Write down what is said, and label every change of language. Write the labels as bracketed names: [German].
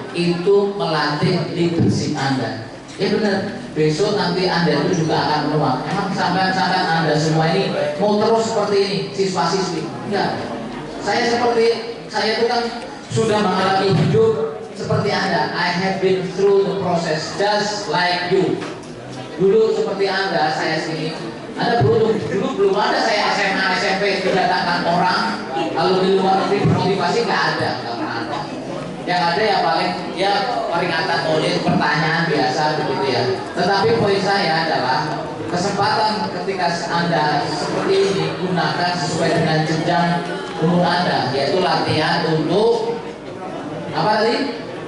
[Indonesian] Itu melatih leadership Anda. Ya benar. Besok nanti Anda itu juga akan meluang. Emang sampai Anda semua ini mau terus seperti ini, siswa-siswi? Enggak. Saya itu kan sudah mengalami hidup seperti Anda. [English] I have been through the process just like you. [Indonesian] Dulu seperti Anda, saya sini. Anda beruntung. Dulu belum ada saya SMA, SMP didatangkan orang. Kalau di luar negeri motivasi nggak ada. Yang ada ya paling peringatan tulis, pertanyaan biasa begitu ya. Tetapi poin saya adalah kesempatan ketika Anda seperti ini gunakan sesuai dengan jenjang umur Anda, yaitu latihan untuk apa tadi?